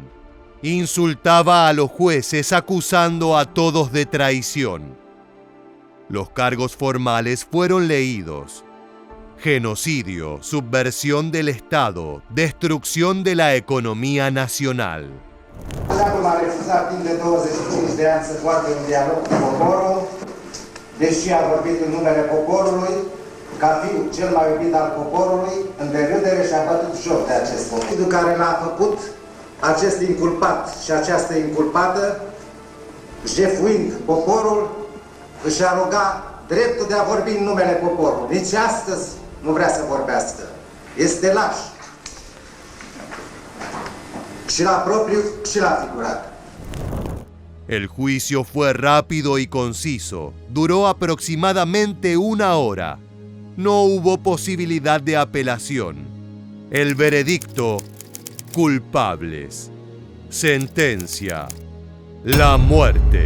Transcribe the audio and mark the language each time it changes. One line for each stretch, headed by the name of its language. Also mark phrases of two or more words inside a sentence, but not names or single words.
Spanish: Insultaba a los jueces acusando a todos de traición. Los cargos formales fueron leídos: genocidio, subversión del Estado, destrucción de la economía nacional.
Romanian: Guvernul a refuzat timp de 25 de ani să poarte un dialog cu poporul, deși a vorbit în numele poporului, ca fiul cel mai iubit al poporului, în derâdere și-a bătut joc de acest popor. Cu care l-a făcut acest inculpat și această inculpată, jefuind poporul, își aroga dreptul de a vorbi în numele poporului. Nici astăzi nu vrea să vorbească. Este laș. Și la propriu și la figurat.
Spanish: El juicio fue rápido y conciso. Duró aproximadamente una hora. No hubo posibilidad de apelación. El veredicto: culpables. Sentencia: la muerte.